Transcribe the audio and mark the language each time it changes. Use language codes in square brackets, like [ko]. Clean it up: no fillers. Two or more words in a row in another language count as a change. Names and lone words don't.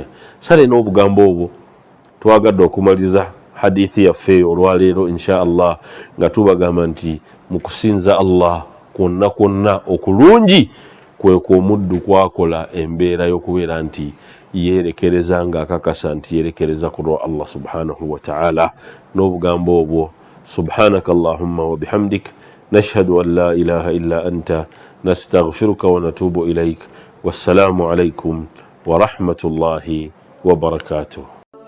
[lg] Sale n'obugambo obwo twagadde okumaliriza hadithi yaffe olwaleero [ar] إن شاء الله [lg] nga tubagamba nti mu kusinza Allah kwonna kwonna okulungi kwe kw'omuddu kwakola embeera y'okubeera nti yeerekereza ng'akakasa nti yeerekereza ku lwa Allah [ar] سبحانه وتعالى. [lg] N'obugambo obwo [ar] سبحانك اللهم وبحمدك نشهد أن لا إله إلا أنت نستغفرك ونتوب إليك. والسلام عليكم ورحمة الله وبركاته.